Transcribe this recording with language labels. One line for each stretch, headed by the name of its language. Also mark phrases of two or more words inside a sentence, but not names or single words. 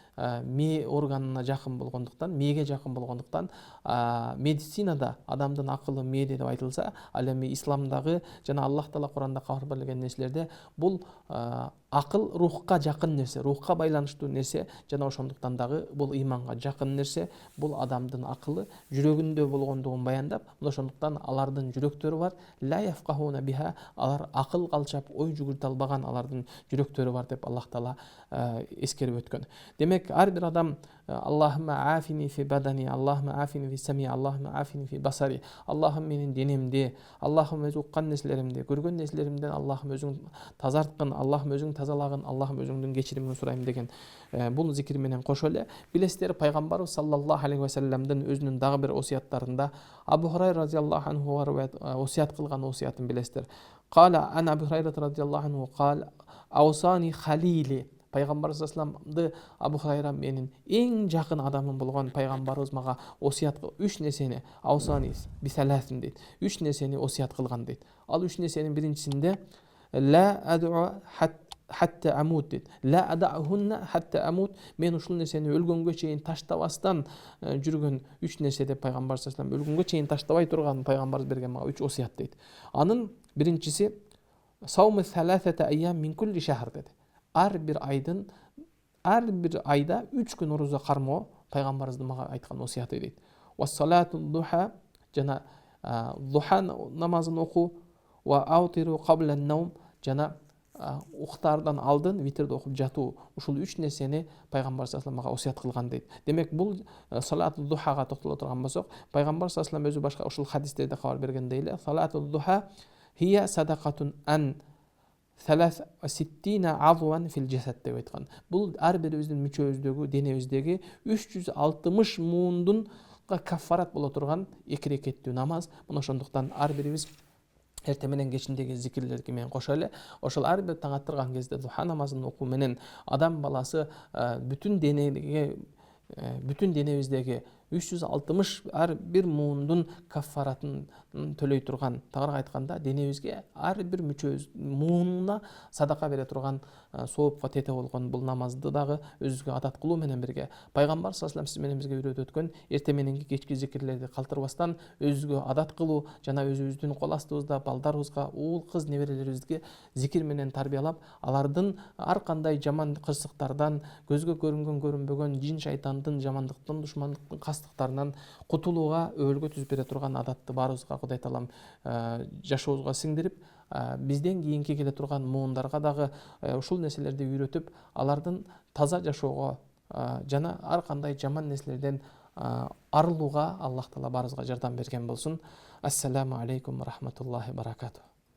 Kyrgyz: мээ органына жакын болгондуктан, мээге жакын болгондуктан медицинада адамдын акылы мээде деп айтылса, ал эми исламдагы жана Аллах Таала Кур'анда кабар берген нерселерде бул акыл рухка жакын нерсе, рухка байланыштуу нерсе жана ошондуктан дагы бул ыйманга жакын нерсе, бул адамдын акылы жүрөгүндө болгондугун баяндап, ошондуктан алардын жүрөктөрү бар,
Arabic: لا يفقهون بها,
Kyrgyz: алар акыл калчап, ой жүгүртө албаган алардын жүрөктөрү бар деп Аллах Таала эскерип өткөн. Демек, ар бир адам
Arabic: اللهم عافني في بدني اللهم عافني في سمعي اللهم عافني في بصري.
Kyrgyz: Аллахым менин денемде, Аллахым өзү уккан нерселеримде, көргөн нерселеримден Аллахым өзүң тазарткын, Аллахым өзүң тазалагын, Аллахым өзүңдүн кечиримин сурайм деген бул зикир менен кошо эле билесиздер, пайгамбарыбыз
Arabic: صلى الله عليه وسلم
Kyrgyz: өзүнүн дагы бир осуяттарында Абу Хурайра
Arabic: رضي الله عنه
Kyrgyz: осуят кылган осуятын билесиздер.
Arabic: قال عن أبو هريرة رضي الله عنه قال أوصاني خليلي.
Kyrgyz: Пайгамбар
Arabic: صلى الله عليه وسلم
Kyrgyz: Абу Хурайра менин эң жакын адамым болгон пайгамбарыбыз мага осуят кылып, 3 нерсени
Arabic: أوصاني بثلاث
Kyrgyz: дейт. 3 нерсени осуят кылган дейт. Ал 3 нерсенин биринчисинде
Arabic: لا أدع حتى أموت
Kyrgyz: дейт.
Arabic: لا أدعهن حتى أموت.
Kyrgyz: Мен ушул нерсени өлгөнгө чейин таштабастан жүргөн 3 нерсе деп пайгамбар
Arabic: صلى الله عليه وسلم
Kyrgyz: өлгөнгө чейин таштабай турган пайгамбарыбыз берген мага 3 осуят дейт. Анын биринчиси
Arabic: صوم ثلاثة أيام من كل شهر деди.
Kyrgyz: Ар бир айда 3 күн орозо кармоо пайгамбарыбыздын мага айткан осуяты дейт.
Arabic: وصلاة الضحى,
Kyrgyz: жана духа намазын окуу,
Arabic: وأوتر قبل النوم,
Kyrgyz: жана уктаардан алдын витрди окуп жатуу. Ушул 3 нерсени пайгамбар
Arabic: صلى الله عليه وسلم
Kyrgyz: мага осуят кылган дейт. Демек, бул
Arabic: صلاة الضحى
Kyrgyz: токтоло турган болсок, пайгамбар
Arabic: صلى الله عليه وسلم
Kyrgyz: өзү башка ушул хадистерде кабар бергендей эле
Arabic: صلاة الضحى هي صدقة عن 63 عضوا في الجسد
Kyrgyz: деп айткан. Бул ар бирибиздин мүчөбүздөгү, денебиздеги 360 муундун каффарат боло турган 2 рекеттүү намаз. Мына ошондуктан ар бирибиз эрте менен кечиндеги зикирлерге менен кошо эле ошол ар бир таң аттырган кезде духа намазын окуу менен адам баласы бүтүн денебиздеги 360 ар бир муундун каффаратын төлөй турган, тагыраак айтканда денебизге ар бир мүчөбүз муунуна садака бере турган соопко тете болгон бул намазды дагы өзүбүзгө адат кылуу менен бирге пайгамбар
Arabic: صلى الله عليه وسلم
Kyrgyz: сиз менен бизге үйрөтүп өткөн эрте мененки кечки зикирлерди калтырбастан өзүбүзгө адат кылуу жана өзүбүздүн кол астыбызда балдарыбызга, уул кыз неберелерибизге зикир менен тарбиялап, алардын ар кандай жаман кырсыктардан, көзгө көрүнгөн көрүнбөгөн жин шайтандын жамандыктан, душмандыктын кастыктарынан кутулууга өбөлгө түзүп бере турган адатты баарыбызга Кудай Таалам жашообузга сиңдирип, бизден кийинки келе турган муундарга дагы ушул нерселерди үйрөтүп, алардын таза жашоого жана ар кандай жаман нерселерден арылууга Аллах Таала баарыбызга жардам берген болсун.
Arabic: السلام عليكم ورحمة الله وبركاته.